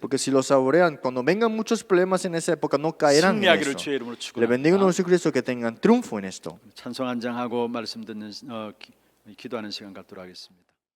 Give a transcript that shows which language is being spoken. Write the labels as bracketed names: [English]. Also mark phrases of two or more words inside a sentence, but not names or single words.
[Spanish] Porque si lo saborean, cuando vengan muchos problemas en esa época, no caerán en [Korean] 승리하기를 [Spanish] eso. [Korean] 주의 이름으로 [Spanish] Le bendigo en [Korean] 축원합니다. [Spanish] el nombre de Jesucristo que tengan triunfo en esto. [Korean] 찬송 한 장 하고 말씀 듣는 기도하는 시간 갖도록 하겠습니다.